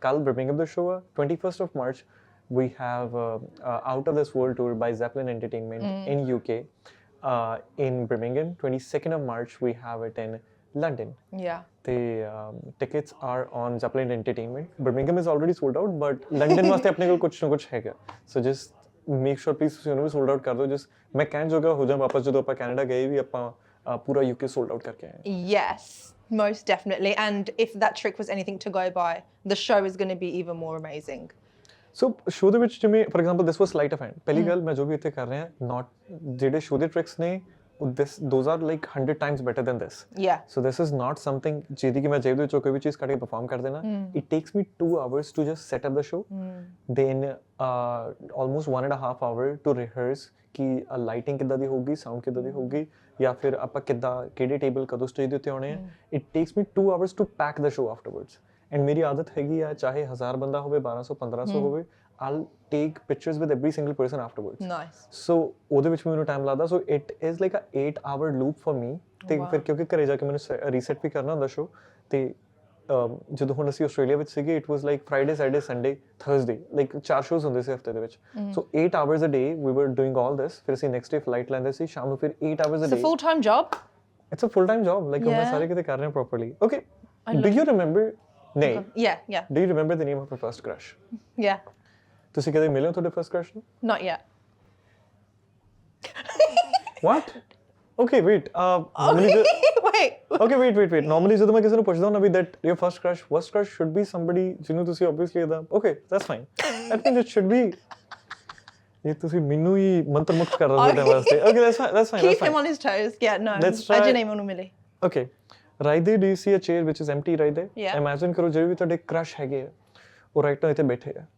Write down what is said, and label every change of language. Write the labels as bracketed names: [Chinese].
[English] Kal Birmingham the show 21st of March we have Out of This World tour by Zeppelin Entertainment in UK. In Birmingham 22nd of March we have it in London. Yeah. The tickets are on Zeppelin Entertainment. Birmingham is already sold out but London [Punjabi] ਵਾਸਤੇ ਆਪਣੇ ਕੋਲ ਕੁਝ ਨਾ ਕੁਝ ਹੈਗਾ. So just [English] make sure please [Punjabi] ਤੁਸੀਂ ਉਹਨੂੰ ਵੀ sold out ਕਰ ਦਿਓ ਜਸ ਮੈਂ ਕਹਿਣ ਜੋਗਾ ਹੋ ਜਾ ਵਾਪਸ ਜਦੋਂ ਆਪਾਂ ਕੈਨੇਡਾ ਗਏ ਵੀ ਆਪਾਂ ਪੂਰਾ UK ਸੋਲਡ ਆਊਟ ਕਰਕੇ ਆਏ [English] yes most definitely and if that trick was anything to go by the show is going to be even more amazing so show [Punjabi] ਦੇ ਵਿੱਚ ਜਿਵੇਂ [English] for example this was sleight of hand [Punjabi] ਪਹਿਲੀ ਗੱਲ ਮੈਂ ਜੋ ਵੀ ਇੱਥੇ ਕਰ ਰਿਹਾ [English] not [Punjabi] ਜਿਹੜੇ show ਦੇ tricks ਨੇ [English] those are like 100 times better than this yeah so this is not something [Punjabi] ਜਿਹਦੀ ਕਿ ਮੈਂ ਜੇਬ ਦੇ ਵਿੱਚੋਂ ਕੋਈ ਵੀ ਚੀਜ਼ ਕੱਢ ਕੇ perform ਕਰ ਦੇਣਾ [English] it takes me 2 hours to just set up the show then almost 1.5 hour to rehearse [Punjabi] ਕਿ ਲਾਈਟਿੰਗ ਕਿੱਦਾਂ ਦੀ ਹੋਊਗੀ ਸਾਊਂਡ ਕਿੱਦਾਂ ਦੀ ਹੋਊਗੀ ਜਾਂ ਫਿਰ ਆਪਾਂ ਕਿੱਦਾਂ ਕਿਹੜੇ ਟੇਬਲ ਕਦੋਂ ਸਟੇਜ ਦੇ ਉੱਤੇ ਆਉਣੇ ਆ [English] it takes me 2 hours to pack the show afterwards and [Punjabi] ਮੇਰੀ ਆਦਤ ਹੈਗੀ ਆ ਚਾਹੇ 1000 ਬੰਦਾ ਹੋਵੇ 1200 1500 ਹੋਵੇ [English] I'll take pictures with every single person afterwards. Nice. So [Punjabi] ਉਹਦੇ ਵਿੱਚ ਮੈਨੂੰ ਟਾਈਮ ਲੱਗਦਾ [English] so it is like a 8-hour loop for me [Punjabi] ਤੇ ਫਿਰ ਕਿਉਂਕਿ ਘਰੇ ਜਾ ਕੇ ਮੈਨੂੰ ਰੀਸੈਟ ਵੀ ਕਰਨਾ ਹੁੰਦਾ ਸ਼ੋ ਤੇ ਜਦੋਂ ਹੁਣ ਅਸੀਂ ਆਸਟ੍ਰੇਲੀਆ ਵਿੱਚ ਸੀਗੇ [English] it was like Friday, Saturday, Sunday, Thursday like 4 shows [Punjabi] ਹੁੰਦੇ ਸੀ ਹਫਤੇ ਦੇ ਵਿੱਚ [English] so 8 hours a day we were doing all this [Punjabi] ਫਿਰ ਅਸੀਂ [English] next day flight [Punjabi] ਲੈਂਦੇ ਸੀ ਸ਼ਾਮ ਨੂੰ ਫਿਰ [English] 8 hours a day. It's a full-time job? It's a full-time job like [Punjabi] ਮੈਂ ਸਾਰੇ ਕਿਤੇ ਕਰ ਰਹੇ ਹਾਂ [English] properly. Okay. Do you remember Nae? Yeah. Do you remember the name of your first crush? Yeah. [Punjabi] ਤੁਸੀਂ ਕਦੇ ਮਿਲੇ ਹੋ ਤੁਹਾਡੇ ਫਰਸਟ ਕ੍ਰਸ਼ ਨੂੰ? [English] Not yet. What? Okay, wait. Normally wait. Normally [Punjabi] ਜਦੋਂ ਮੈਂ ਕਿਸੇ ਨੂੰ ਪੁੱਛਦਾ ਹਾਂ ਨਾ ਵੀ [English] that your first crush should be somebody [Punjabi] ਜਿਹਨੂੰ ਤੁਸੀਂ [English] obviously ਇਹਦਾ okay, that's fine. I think it should be [Punjabi] ਇਹ ਤੁਸੀਂ ਮੈਨੂੰ ਹੀ ਮੰਤਰ ਮੁਕਤ ਕਰ ਰਹੇ ਹੋ ਤੁਹਾਡੇ ਵਾਸਤੇ. [English] Okay, that's fine. Keep him on his toes. Yeah, no. [Punjabi] ਅੱਜ ਨਹੀਂ ਮੈਨੂੰ ਮਿਲੇ. [English] Okay. Right there, do you see a chair which is empty right there? Yeah. [Punjabi] Imagine ਕਰੋ ਜਿਹੜੇ ਵੀ ਤੁਹਾਡੇ crush ਹੈਗੇ ਆ ਉਹ [English] right now [Punjabi] ਇੱਥੇ ਬੈਠੇ ਆ.